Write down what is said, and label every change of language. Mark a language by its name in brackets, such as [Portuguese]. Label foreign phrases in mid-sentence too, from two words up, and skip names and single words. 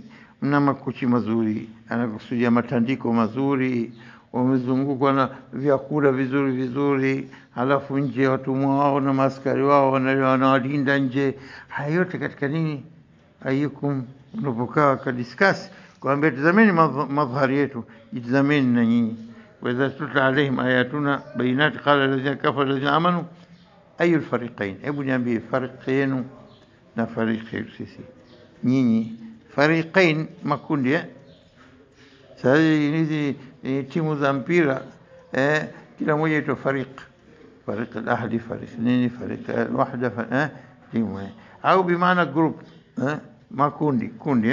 [Swahili] Mna makochi mazuri, anakusudia matandiko mazuri, wamezungukwa na vyakula vizuri, halafu nje watumwa wao na maskari wao wanawalinda nje. Hayo yote katika nini? Ayukum, unapokaa kadiscuss kwamba tazameni madhari yetu, jitazameni na nyinyi. [Arabic] وإذا تتلى عليهم آياتنا بينات قال الذين كفروا الذين آمنوا أي الفريقين. [Swahili] Hebu niambie fariki yenu na fariki yetu sisi. Nyinyi fariqain, makundi sasa hizi timu za mpira kila moja ito [Arabic] فريق الأهلي, [Swahili] fariq nini, [Arabic] فريق الوحدة, [Swahili] timu au bimaana group, makundi kundi.